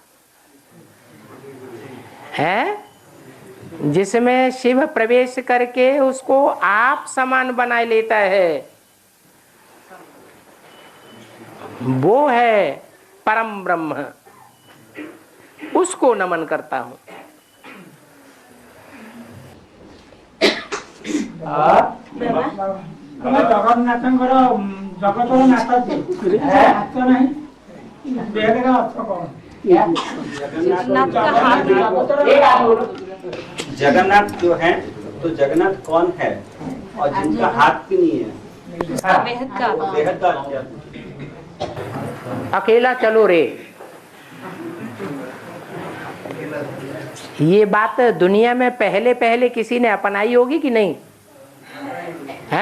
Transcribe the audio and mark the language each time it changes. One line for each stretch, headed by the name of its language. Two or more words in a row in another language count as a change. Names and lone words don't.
Hindi: है जिसमें शिव प्रवेश करके उसको आप समान बनाए लेता है, वो है परम ब्रह्म। उसको नमन करता हूं।
Odia: ଜଗନ୍ନାଥଙ୍କର ଜଗତର ନାଥ ହାତ ନାହିଁ, ବେଦର ଅର୍ଥ କଣ?
Hindi: जगन्नाथ जो है तो जगन्नाथ कौन है और जिनका हाथ भी नहीं है? बेहद का क्या? अकेला चलो रे। ये बात दुनिया में पहले पहले किसी ने अपनाई होगी कि नहीं है?